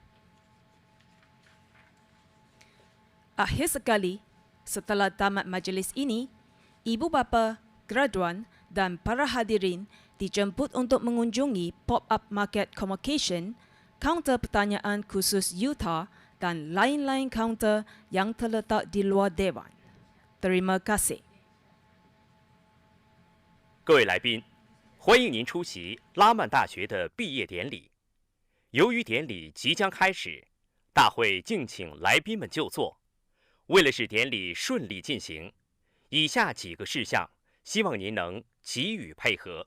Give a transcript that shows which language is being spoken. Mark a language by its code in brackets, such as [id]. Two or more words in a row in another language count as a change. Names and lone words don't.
[ms] Akhir sekali, setelah tamat majlis ini, ibu bapa, graduan dan para hadirin dijemput untuk mengunjungi [en] pop-up market convocation, [ms] kaunter pertanyaan khusus Utah dan lain-lain kaunter yang terletak di luar dewan. Terima kasih. [zh] 各位来宾，欢迎您出席拉曼大学的毕业典礼。由于典礼即将开始，大会敬请来宾们就座。为了使典礼顺利进行，以下几个事项，希望您能给予配合。